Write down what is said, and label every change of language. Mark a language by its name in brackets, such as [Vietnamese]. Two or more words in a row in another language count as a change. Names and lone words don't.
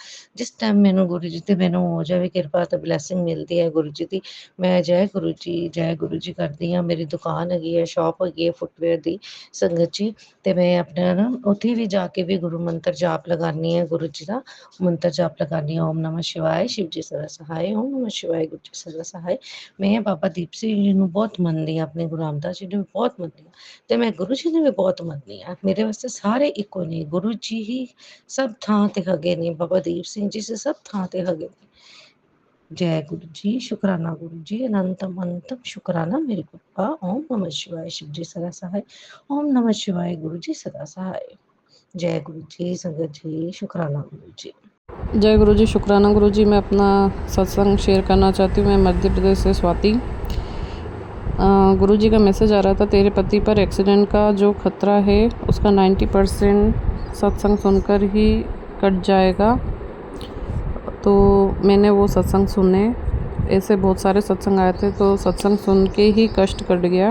[Punjabi] ਜਿਸ ਟਾਈਮ ਮੈਨੂੰ ਗੁਰੂ ਜੀ ਤੇ ਮੈਨੂੰ ਹੋ ਜਾਵੇ ਕਿਰਪਾ ਤੇ ਬਲੈਸਿੰਗ ਮਿਲਦੀ ਹੈ ਗੁਰੂ ਜੀ ਦੀ, ਮੈਂ ਜੈ ਗੁਰੂ ਜੀ ਕਰਦੀ ਹਾਂ। ਮੇਰੀ ਦੁਕਾਨ ਹੈਗੀ ਹੈ, ਸ਼ੌਪ ਹੈਗੀ ਹੈ ਫੁੱਟਵੇਅਰ ਦੀ ਸੰਗਤ ਜੀ, ਤੇ ਮੈਂ ਆਪਣਾ ਨਾ ਉੱਥੇ ਵੀ ਜਾ ਕੇ ਵੀ ਗੁਰੂ ਮੰਤਰ ਜਾਪ ਲਗਾਉਂਦੀ ਹਾਂ, ਗੁਰੂ ਜੀ ਦਾ ਮੰਤਰ ਜਾਪ ਲਗਾਉਂਦੀ ਹਾਂ। [Hindi] ओम नमः शिवाय शिव जी सदा सहाय। ओम नमः शिवाय गुरु जी सदा सहाय। [Punjabi] ਮੈਂ ਬਾਬਾ ਦੀਪ ਸਿੰਘ ਜੀ ਨੂੰ ਬਹੁਤ ਮੰਨਦੀ ਹਾਂ, ਆਪਣੇ ਗੁਰੂ ਰਾਮਦਾਸ ਜੀ ਨੂੰ ਵੀ ਬਹੁਤ ਮੰਨਦੀ ਹਾਂ, ਤੇ ਮੈਂ ਗੁਰੂ ਜੀ ਨੂੰ ਵੀ ਬਹੁਤ ਮੰਨਦੀ ਹਾਂ। ਮੇਰੇ ਵਾਸਤੇ ਸਾਰੇ ਇੱਕੋ ਨੇ, ਗੁਰੂ ਜੀ ਹੀ ਸਭ ਥਾਂ ਤੇ ਹੈਗੇ ਨੇ, ਬਾਬਾ ਦੀਪ ਸਿੰਘ ਜੀ ਸਭ ਥਾਂ ਤੇ ਹੈਗੇ ਨੇ। [Hindi] जय गुरु जी, शुकराना गुरु जी, अनंतम अनंतम शुकराना मेरे गुरु। ओम नमः शिवाय शिव जी सदा सहाय। ओम नमः शिवाय गुरु जी सदा सहाय। जय गुरु जी, संगत जी, शुकराना गुरु जी। जय गुरु जी, शुक्राना गुरु जी। मैं अपना सत्संग शेयर करना चाहती हूँ। मैं मध्य प्रदेश से स्वाति। गुरु जी का मैसेज आ रहा था, तेरे पति पर एक्सीडेंट का जो खतरा है उसका 90% सत्संग सुनकर ही कट जाएगा। तो मैंने वो सत्संग सुने, ऐसे बहुत सारे सत्संग आए थे, तो सत्संग सुन के ही कष्ट कट गया।